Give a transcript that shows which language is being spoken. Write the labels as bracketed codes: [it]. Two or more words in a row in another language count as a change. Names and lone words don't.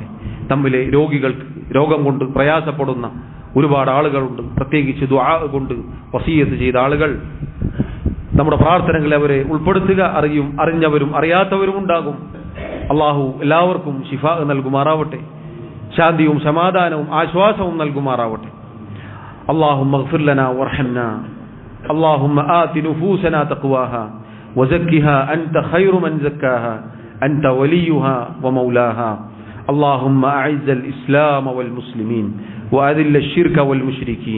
[ml] നമ്മിലെ രോഗികൾക്ക്, രോഗം കൊണ്ട് പ്രയാസപ്പെടുന്ന ഒരുപാട് ആളുകളുണ്ട്. പ്രത്യേകിച്ച് ദുആ കൊണ്ട് വസിയത്ത് ചെയ്ത ആളുകൾ, നമ്മുടെ പ്രാർത്ഥനകളെ അവരെ ഉൾപ്പെടുത്തുക. അറിഞ്ഞവരും അറിയാത്തവരും ഉണ്ടാകും. അല്ലാഹു എല്ലാവർക്കും ശിഫാ നൽകുമാറാവട്ടെ. ശാന്തിയും സമാധാനവും ആശ്വാസവും നൽകുമാറാവട്ടെ. [ar] اللهم اغفر لنا وارحمنا. اللهم آت نفوسنا تقواها وزكها أنت خير من زكاها أنت وليها ومولاها. اللهم أعز الإسلام والمسلمين وأذل الشرك والمشركين.